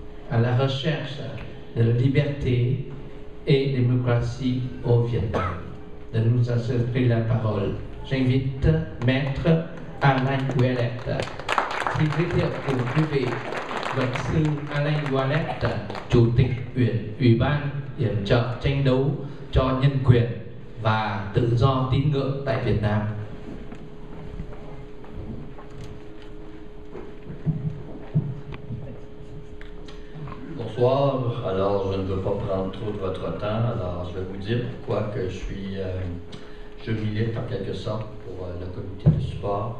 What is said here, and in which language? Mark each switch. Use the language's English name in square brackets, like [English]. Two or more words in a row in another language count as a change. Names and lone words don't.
[French] à la recherche de la liberté et démocratie au Vietnam. De nous accepter la parole. J'invite Maître Alain Ouellette. [Vietnamese] Xin giới thiệu cùng quý vị luật sư Alain Ouellette, Chủ tịch Ủy ban Yểm trợ tranh đấu cho nhân quyền và tự do tín ngưỡng tại Việt Nam. [French] Bonsoir, alors je ne veux pas prendre trop de votre temps, alors je vais vous dire pourquoi que je milite en quelque sorte pour le comité de support.